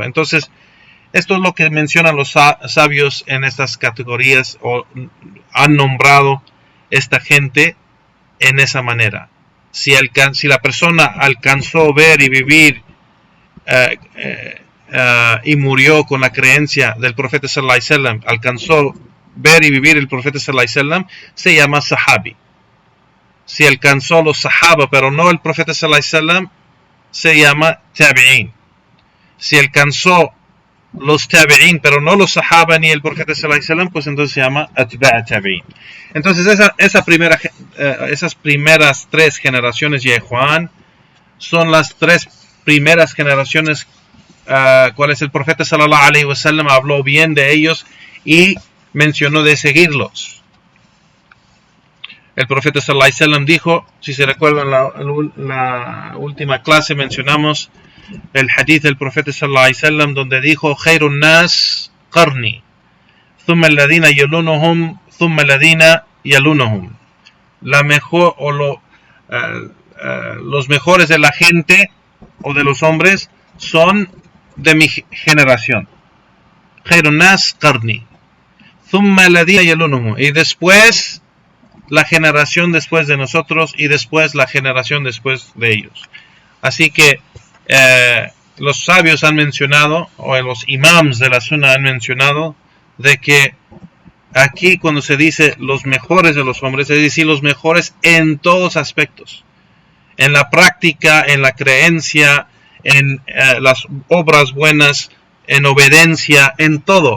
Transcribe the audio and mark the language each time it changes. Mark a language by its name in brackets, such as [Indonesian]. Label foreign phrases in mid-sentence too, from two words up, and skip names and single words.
[Spanish] Entonces, esto es lo que mencionan los sabios en estas categorías, o han nombrado esta gente en esa manera. Si la persona alcanzó ver y vivir y murió con la creencia del profeta [Arabic] صلى الله عليه وسلم, [Spanish] alcanzó ver y vivir el profeta [Arabic] صلى الله عليه وسلم, [Spanish] se llama sahabi. Si alcanzó los sahaba pero no el profeta [Arabic] صلى الله عليه وسلم, [Spanish] se llama tabi'in. Si alcanzó los tabi'in pero no los sahaba ni el profeta [Arabic] صلى الله عليه وسلم, [Spanish] pues entonces se llama [Arabic] أتباع التابعين. [Spanish] Entonces esas primeras tres generaciones de Juan son las tres primeras generaciones cuales el profeta [Arabic] صلى الله عليه وسلم [Spanish] habló bien de ellos y mencionó de seguirlos. El profeta [Arabic] صلى الله عليه وسلم [Spanish] dijo, si se recuerdan la última clase mencionamos el hadith del profeta [Arabic] صلى الله عليه وسلم [Spanish] donde dijo: [Arabic] "خير الناس قرني ثم الذين يلونهم ثم الذين يلونهم, thumma alladhina yalunuhum." [Spanish] La mejor los mejores de la gente o de los hombres son de mi generación. [Arabic] خير الناس قرني ثم الذين يلونهم, [Spanish] y después la generación después de nosotros y después la generación después de ellos. Así que los sabios han mencionado, o los imams de la sunna han mencionado, de que aquí cuando se dice los mejores de los hombres, es decir, los mejores en todos aspectos, en la práctica, en la creencia, en las obras buenas, en obediencia, en todo.